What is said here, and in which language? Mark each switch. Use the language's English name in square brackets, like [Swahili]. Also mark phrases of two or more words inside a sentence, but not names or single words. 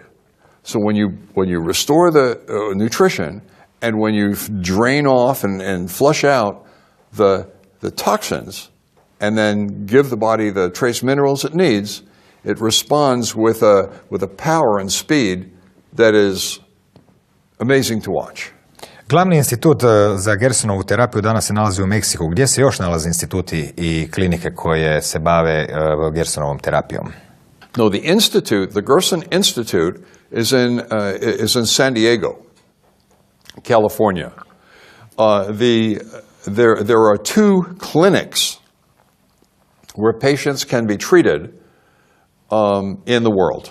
[English] So when you restore the nutrition, and when you drain off and flush out the toxins, and then give the body the trace minerals it needs, it responds with a power and speed that is amazing to watch. [Bosnian] Glavni institut za Gersonovu terapiju danas se nalazi u Meksiku. Gdje se još nalaze instituti i klinike koje se bave Gersonovom terapijom? [English] No, the institute, the Gerson Institute, is in San Diego, California. There are 2 clinics where patients can be treated in the world.